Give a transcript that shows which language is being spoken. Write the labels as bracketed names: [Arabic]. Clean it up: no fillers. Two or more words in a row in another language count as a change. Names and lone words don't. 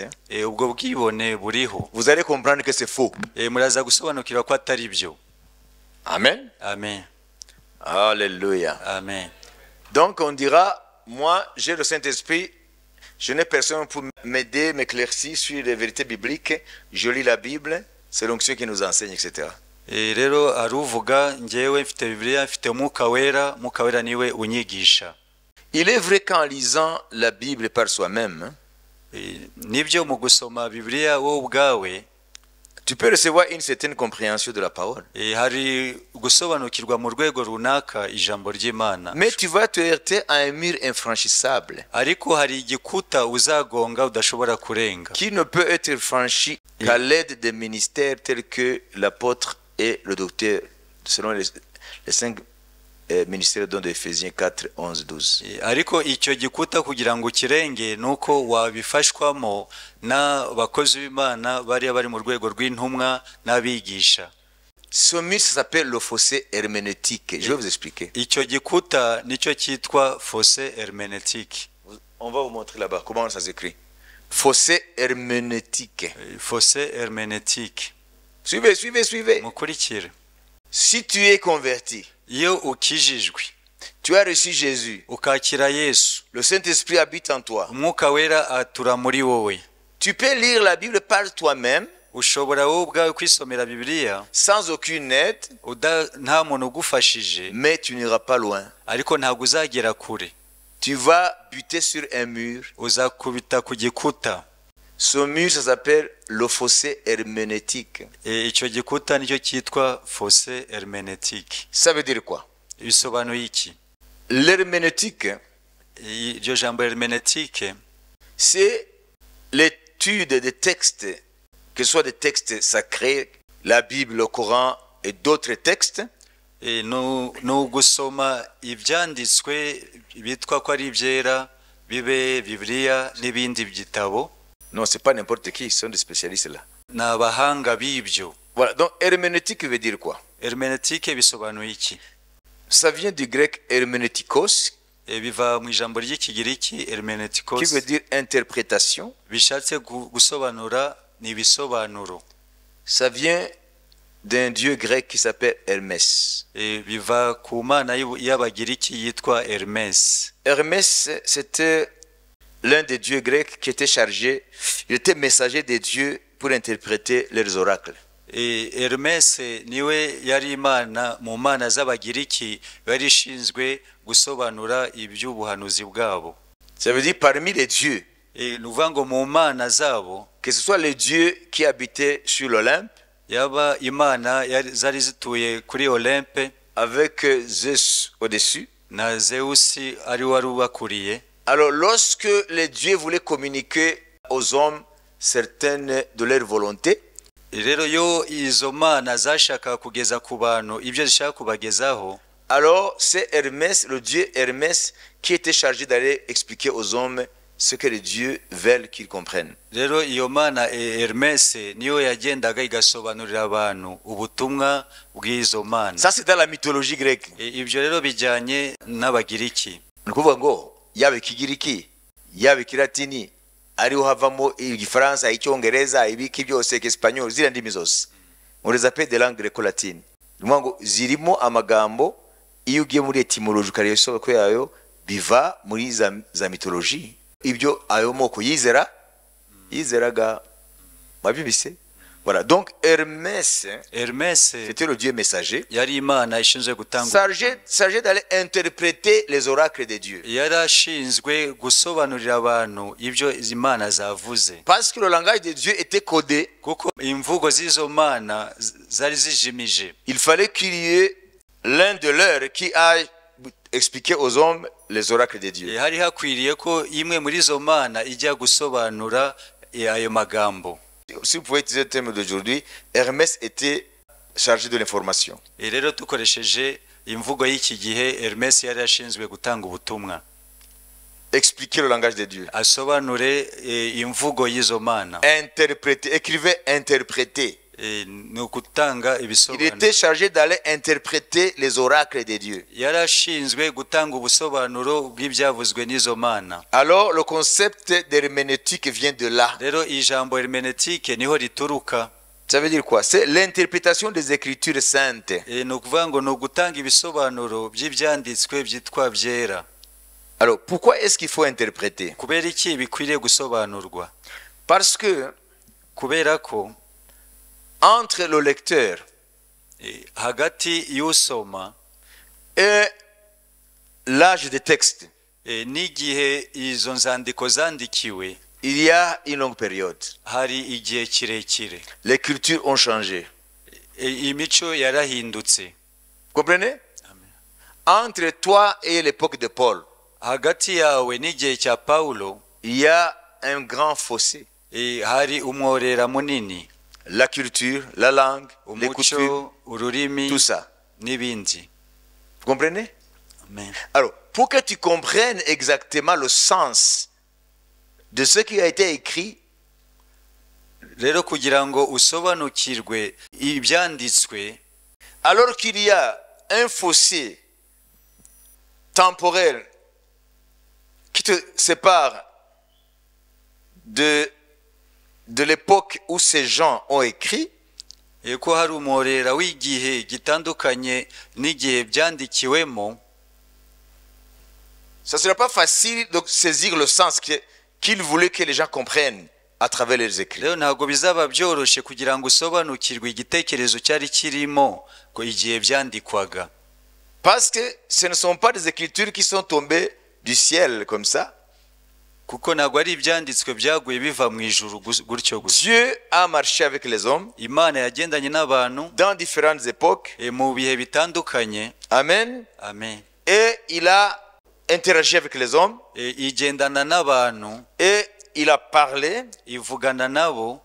[Kinyarwanda] Ubwo bwibone buriho. [French] Vous allez comprendre que c'est faux. [Kinyarwanda] Muraza gusobanukira ko atari byo. Amen. Amen. Alléluia. Amen. [French] Donc on dira, moi j'ai le Saint-Esprit, je n'ai personne pour m'aider, m'éclaircir sur les vérités bibliques, je lis la Bible, c'est l'onction qui nous enseigne, etc. [Kinyarwanda] Rero aruvuga ngewe mfite Bibiliya, mfite Mwuka Wera niwe unyigisha. [French] Il est vrai qu'en lisant la Bible par soi-même, [Kinyarwanda] nibyo mu gusoma Bibiliya wowe ubwawe, [French] tu peux recevoir une certaine compréhension de la parole. [Kinyarwanda] Hari gusobanukirwa mu rwego runaka ijambo ry'Imana. [French] Mais tu vas te heurter à un mur infranchissable. [Kinyarwanda] Ariko hari igikuta uzagonga udashobora kurenga. [French] Qui ne peut être franchi qu'à l'aide des ministères tels que l'apôtre et le docteur, selon les 5 ministère de Ephésiens 4, 11, 12. [Kinyarwanda] Ariko icyo gikuta kugira ngo kirenge nuko wabifashwamo n'abakozi b'Imana bari mu rwego rw'intumwa n'abigisha. [French] Ce mur s'appelle le fossé herméneutique. Je vais vous expliquer. [Kinyarwanda] Icyo gikuta nicyo cyitwa [French] fossé herméneutique. On va vous montrer là-bas comment ça s'écrit. Fossé herméneutique. fossé herméneutique. Suivez, suivez, suivez. [Kinyarwanda] Mukurikire. [French] Si tu es converti, [Kinyarwanda] Iyo ukijijwe [French] tu as reçu Jésus, [Kinyarwanda] ukakira Yesu, [French] le Saint-Esprit habite en toi. [Kinyarwanda] umwuka wera atura muri wowe. [French] Tu peux lire la Bible par toi-même, [Kinyarwanda] Ushobora wowe ubwawe kwisomera Bibiliya [French] sans aucune aide, [Kinyarwanda] nta muntu ugufashije, [French] mais tu n'iras pas loin. [Kinyarwanda] ariko ntabwo uzagera kure. [French] Tu vas buter sur un mur. [Kinyarwanda] Uzakubita ku gikuta. [French] Ce mur, ça s'appelle le fossé herméneutique. [Kinyarwanda] Icyo gikuta nicyo cyitwa [French] fossé herméneutique. Ça veut dire quoi? [Kinyarwanda] Bisobanuye iki? [French] L'herméneutique, [Kinyarwanda] Iryo jambo herméneutique, [French] c'est l'étude des textes, que ce soit des textes sacrés, la Bible, le Coran et d'autres textes, [Kinyarwanda] ni ugusoma ibyanditswe bitwa ko ari ibyera, bibe Bibiliya n'ibindi bitabo. [French] non, c'est pas n'importe qui, ils sont des spécialistes là. [Kinyarwanda] Ni abahanga b'ibyo. [French] Voilà, donc herméneutique veut dire quoi? [Kinyarwanda] Herméneutique bisobanuye iki? [French] Ça vient du grec hermeneutikos, [Kinyarwanda] Biva mu ijambo ry'ikigiriki [French] qui hermeneutikos, veut dire interprétation. [Kinyarwanda] bishatse gusobanura ni ibisobanuro. [French] Ça vient d'un dieu grec qui s'appelle Hermès. [Kinyarwanda] Biva ku mana y'abagiriki yitwa Hermès. [French] Hermès, c'était l'un des dieux grecs qui était chargé, il était messager des dieux pour interpréter leurs oracles. [Kinyarwanda] Hermès niwe yari imana mu mana z'abagiriki yari ishinzwe gusobanura iby'ubuhanuzi bwabo. [French] Ça veut dire parmi les dieux, [Kinyarwanda] Nuvuga ngo mu mana zabo, [French] que ce soit les dieux qui habitaient sur l'Olympe, [Kinyarwanda] yaba imana zari zituye kuri Olympe [French] avec Zeus au-dessus. [Kinyarwanda] na Zeusi ari wari ubakuriye. [French] Alors lorsque les dieux voulaient communiquer aux hommes certaines de leurs volontés, [Kinyarwanda] Rero yo izo mana zashaka kugeza ku bantu ibyo zishaka kubagezaho, [French] alors c'est Hermès, le dieu Hermès, qui était chargé d'aller expliquer aux hommes ce que les dieux veulent qu'ils comprennent. [Kinyarwanda] rero iyo mana Hermès niyo yagendaga igasobanurira abantu ubutumwa bw'izo mana. [French] Ça c'est dans la mythologie grecque. [Kinyarwanda] Ibyo rero bijyanye n'abagiriki. Ni ukuvuga ngo yaba ikigiriki, yaba ikilatini, ariho havamo igifaransa, icyongereza, ibiki byose, icyesipanyol, ziriya ndimi zose. [French] On les appelle des langues gréco-latines. [Kinyarwanda] Ni ukuvuga ngo zirimo amagambo, iyo ugiye muri etymologie ukareba isoko yayo, biva muri za mythologie. Ibyo ayo moko yizeraga mwabyumvise. [French] Voilà, donc Hermès, c'était le dieu messager, [Kinyarwanda] yari imana ishinzwe gutanga, [French] chargé d'aller interpréter les oracles de Dieu. [Kinyarwanda] yari ashinzwe gusobanurira abantu ibyo izi mana zavuze. [French] Parce que le langage de Dieu était codé, [Kinyarwanda] Kuko imvugo z'izo mana zari zijimije. [French] il fallait qu'il y ait l'un de leurs qui aille expliquer aux hommes les oracles de Dieu. [Kinyarwanda] Hari hakwiriye ko imwe muri izo mana ijya gusobanura ayo magambo. [French] Si vous pouvez utiliser le terme d'aujourd'hui, Hermès était chargé de l'information. [Kinyarwanda] Rero tukoresheje imvugo y'iki gihe, Hermès yari ashinzwe gutanga ubutumwa, [French] Expliquer le langage de Dieu. [Kinyarwanda] asobanure imvugo y'izo mana. [French] Interpréter, écrivait interpréter. [Kinyarwanda] Ni ukutanga [French] Il [Kinyarwanda] ibisobanuro. [French] était chargé d'aller interpréter les oracles de Dieu. [Kinyarwanda] Yari ashinzwe gutanga ubusobanuro bw'ibyavuzwe n'izo mana. [French] Alors le concept d'herméneutique vient de là. [Kinyarwanda] Rero ijambo hermeneutique niho rituruka. [French] Ça veut dire quoi? C'est l'interprétation des Écritures saintes. [Kinyarwanda] Ni ukuvuga ngo ni ugutanga ibisobanuro by'ibyanditswe byitwa byera. [French] Alors pourquoi est-ce qu'il faut interpréter? [Kinyarwanda] Kubera iki bikwiriye gusobanurwa? [French] Parce que [Kinyarwanda] Kubera ko [French] entre le lecteur [Kinyarwanda] hagati y'usoma [French] et l'âge des textes, [Kinyarwanda] n'igihe izo nzandiko zandikiwe, [French] il y a une longue période. [Kinyarwanda] hari igihe kirekire. [French] Les cultures ont changé. [Kinyarwanda] Imico yarahindutse. [French] Vous comprenez? Entre toi et l'époque de Paul, [Kinyarwanda] Hagati yawe n'igihe cya Paulo, [French] il y a un grand fossé. [Kinyarwanda] hari umworera munini. [French] La culture, la langue, les coutumes, [Kinyarwanda] Umuco, ururimi [French] tout ça. [Kinyarwanda] n'ibindi. [French] Vous comprenez? Amen. Alors, pour que tu comprennes exactement le sens de ce qui a été écrit, [Kinyarwanda] Rero kugira ngo usobanukirwe ibyanditswe, [French] alors qu'il y a un fossé temporel qui te sépare de l'époque où ces gens ont écrit, [Kinyarwanda] ko hari umworera w'igihe gitandukanye n'igihe byandikiwemo. [French] ça ne sera pas facile de saisir le sens qu'il voulait que les gens comprennent à travers les écrits. [Kinyarwanda] Rero ntabwo bizaba byoroshye kugira ngo usobanukirwe igitekerezo cyari kirimo ko igihe byandikwaga. [French] Parce que ce ne sont pas des écritures qui sont tombées du ciel comme ça. [Kinyarwanda] Kuko ntabwo ari ibyanditswe byaguye biva mu ijuru gutyo gusa. [French] Dieu a marché avec les hommes [Kinyarwanda] Imana yagendanye n'abantu [French] dans différentes époques. [Kinyarwanda] mu bihe bitandukanye. Amen. Amen. [French] Et il a interagi avec les hommes. [Kinyarwanda] Igendana n'abantu. [French] Et il a parlé. [Kinyarwanda] Ivugana nabo.